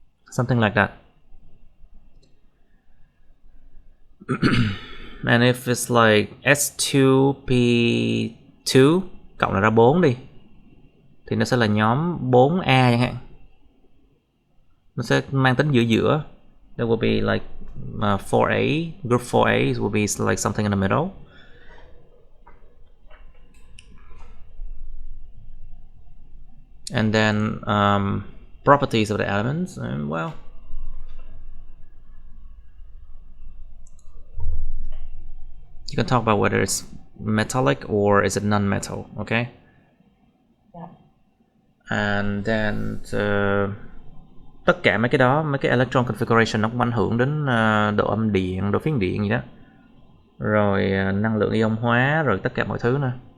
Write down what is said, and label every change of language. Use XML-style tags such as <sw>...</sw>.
<en>Something like that. And if it's like</en> <vi>S2P2 cộng ra 4 đi thì nó sẽ là nhóm 4A chẳng hạn. Nó sẽ mang tính giữa.</vi> <en>There will be like 4A, group 4A will be like something in the middle. And then properties of the elements, and well, you can talk about whether it's metallic or is it non-metal, okay? Yeah. And then</en> <vi>tất cả mấy cái đó, mấy cái electron configuration nó cũng ảnh hưởng đến độ âm điện, độ phiến điện gì đó, rồi năng lượng ion hóa, rồi tất cả mọi thứ nữa.</vi>